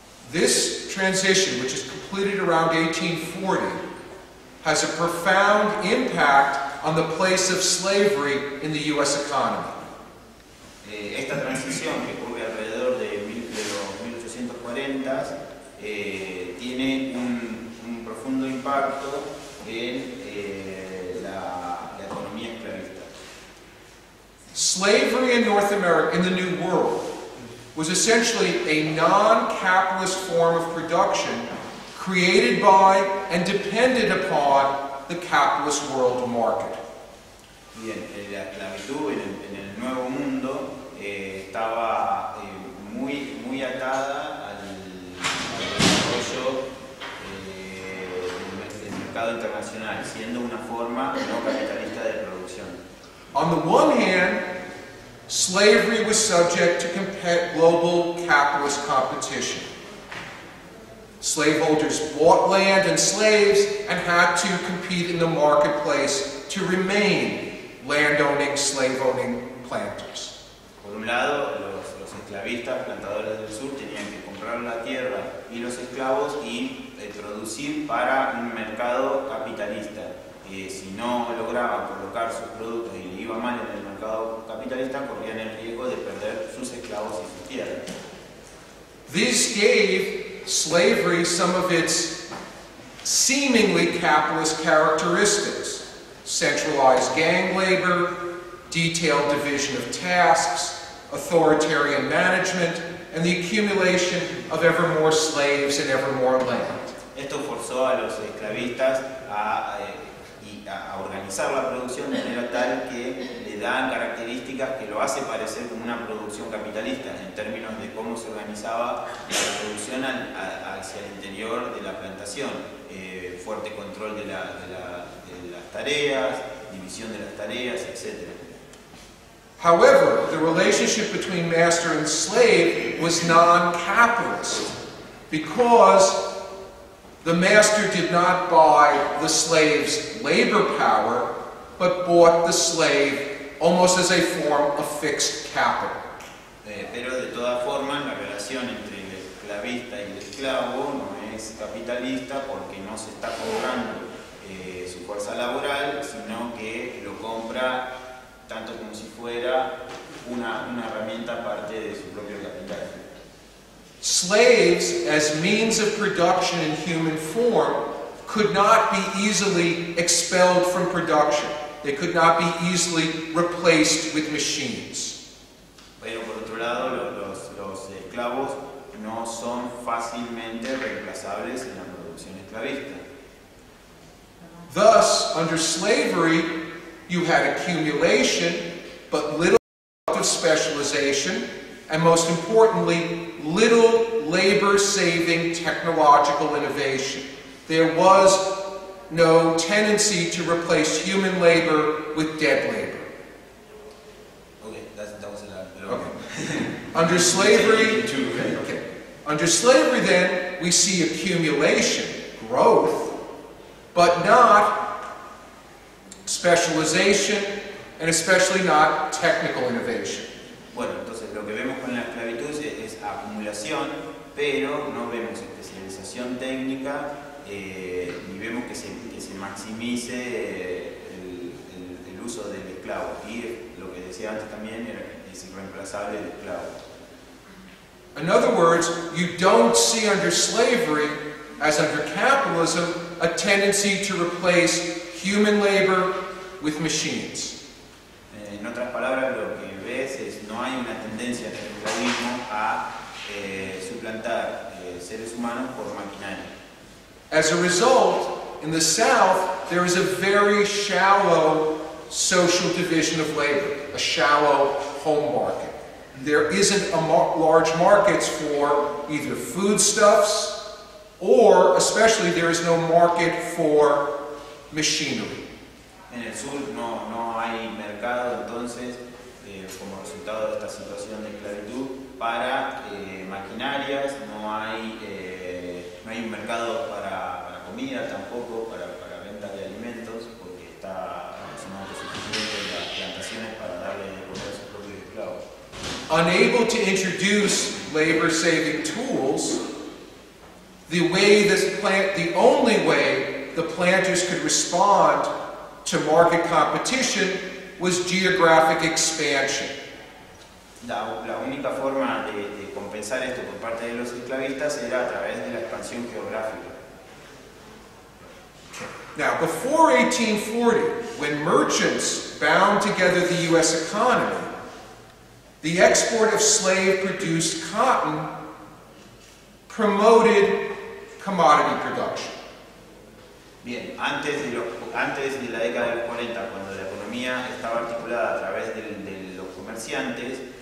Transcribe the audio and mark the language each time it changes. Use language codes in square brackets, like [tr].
[en] This transition, which is completed around 1840, has a profound impact on the place of slavery in the U.S. economy. [es] Esta transición que ocurre alrededor de los 1840 tiene un profundo impacto en la economía esclavista. [en] Slavery in North America, in the New World, was essentially a non-capitalist form of production created by and depended upon the capitalist world market. [es] Bien, la esclavitud en el Nuevo Mundo estaba muy atada al desarrollo del mercado internacional, siendo una forma no capitalista de producción. [en] On the one hand, slavery was subject to global capitalist competition. Slaveholders bought land and slaves and had to compete in the marketplace to remain land-owning, slave-owning planters. [es] Por un lado, los esclavistas, plantadores del sur, tenían que comprar la tierra y los esclavos y producir para un mercado capitalista. Si no lograban colocar sus productos y le iba mal en el mercado capitalista, corrían el riesgo de perder sus esclavos y sus tierras. [en] These gave slavery some of its seemingly capitalist characteristics: centralized gang labor, detailed division of tasks, authoritarian management, and the accumulation of ever more slaves and ever more land. [es] Esto forzó a los esclavistas a organizar la producción de manera tal que le dan características que lo hace parecer como una producción capitalista en términos de cómo se organizaba la producción hacia el interior de la plantación. Fuerte control de las tareas, división de las tareas, etc. [en] However, the relationship between master and slave was non-capitalist because the master did not buy the slave's labor power, but bought the slave almost as a form of fixed capital. [es] Pero de todas formas, la relación entre el esclavista y el esclavo no es capitalista porque no se está comprando su fuerza laboral, sino que lo compra tanto como si fuera una herramienta aparte de su propio capital. [en] Slaves, as means of production in human form, could not be easily expelled from production. They could not be easily replaced with machines. [es] Pero por otro lado, los esclavos no son fácilmente reemplazables en la producción esclavista. [en] Thus, under slavery, you had accumulation, but little specialization, and most importantly, little labor-saving technological innovation. There was no tendency to replace human labor with dead labor. Okay, that was a lot. Okay. Under slavery, Under slavery then, we see accumulation, growth, but not specialization, and especially not technical innovation. [es] Bueno, entonces lo que vemos con la esclavitud es acumulación, pero no vemos especialización técnica, ni vemos que se maximice el uso del esclavo. Y lo que decía antes también es irreemplazable el esclavo. [en] In other words, you don't see under slavery, as under capitalism, a tendency to replace human labor with machines. [es] En otras palabras, lo que ves es no hay una tendencia en el esclavismo a suplantar seres humanos por maquinaria. [en] As a result, in the South, there is a very shallow social division of labor, a shallow home market. There isn't large markets for either foodstuffs or, especially, there is no market for machinery. [es] En el sur no hay mercado, entonces, como resultado de esta situación de esclavitud, para maquinarias, no hay un mercado para comida tampoco, para venta de alimentos, porque está no autosuficiente las plantaciones para darle de comer a sus propios esclavos. [en] Unable to introduce labor-saving tools, the only way the planters could respond to market competition was geographic expansion. [es] La única forma de compensar esto por parte de los esclavistas era a través de la expansión geográfica. [en] Now, before 1840, when merchants bound together the U.S. economy, the export of slave-produced cotton promoted commodity production. [es] Bien, antes de la década de los 40, cuando la economía estaba articulada a través de los comerciantes,